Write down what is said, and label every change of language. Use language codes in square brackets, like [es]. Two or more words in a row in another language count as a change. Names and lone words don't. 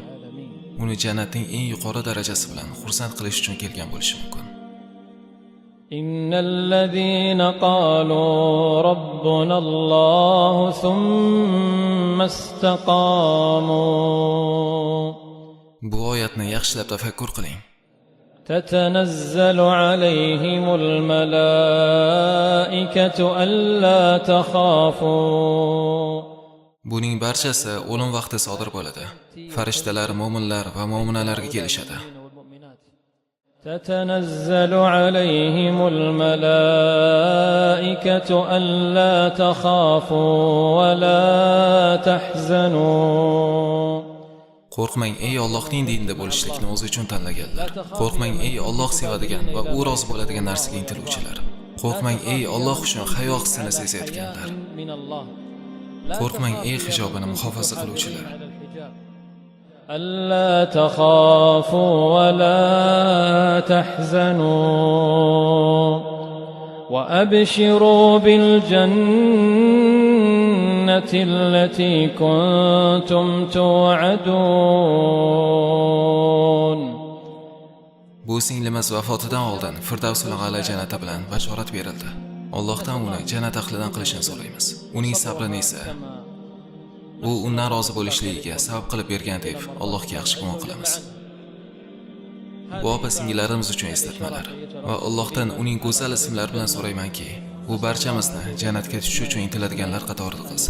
[uz] Uni jannatning eng yuqori darajasi bilan xursand qilish uchun kelgan bo'lishi mumkin. [ar] إن الذين قالوا ربنا الله ثم استقاموا. [uz] Bu oyatni yaxshilab tafakkur qiling. [ar] تتنزل عليهم الملائكة ألا تخافوا. [uz] Buning barchasi o'lim vaqti sodir bo'ladi. Farishtalar mo'minlar va mo'minalarga kelishadi. [ar] تتنزل عليهم الملائكة ألا تخافوا ولا تحزنوا. [uz] Qo'rqmang ey Allohning dinida bo'lishlikni o'zi uchun tanlaganlar. Qo'rqmang ey Alloh sevadigan va u rozi bo'ladigan narsaga intiluvchilar. Qo'rqmang ey Alloh uchun hayo hissini sezayotganlar. Qo'rqmang ey hijobini muhofaza qiluvchilar. [ar] ألا تخافوا ولا تحزنوا وأبشروا بالجنة التي كنتم توعدون. [uz] Bu singlimiz vafotidan oldin [ar] الفردوس الأعلى [uz] jannati bilan bashorat berildi. Allohdan uni jannat ahlidan qilishini so'raymiz. Uning sabrini esa u undan rozi bo'lishligiga sabab qilib bergan deb Allohga yaxshi gumon qilamiz. Bu opa-singillarimiz uchun eslatmalar va Allohdan uning go'zal ismlari bilan so'raymanki, u barchamizni jannatga tushish uchun intiladiganlar qatorida qilsin.